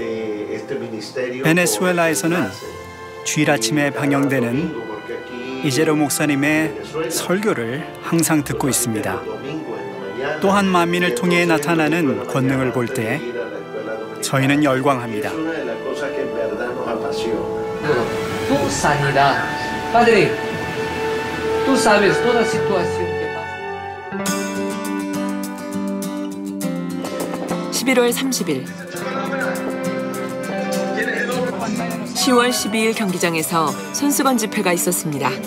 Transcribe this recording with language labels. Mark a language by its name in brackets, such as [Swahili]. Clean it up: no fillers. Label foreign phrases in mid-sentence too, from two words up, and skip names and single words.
[Korean] 베네수엘라에서는 주일 아침에 방영되는 이재롱 목사님의 설교를 항상 듣고 있습니다. 또한 만민을 통해 나타나는 권능을 볼 때 저희는 열광합니다. [Spanish] Tu sanidad. Padre, tú sabes toda situación que pasa. [Korean] 11월 30일 10월 12일 경기장에서 손수건 집회가 있었습니다.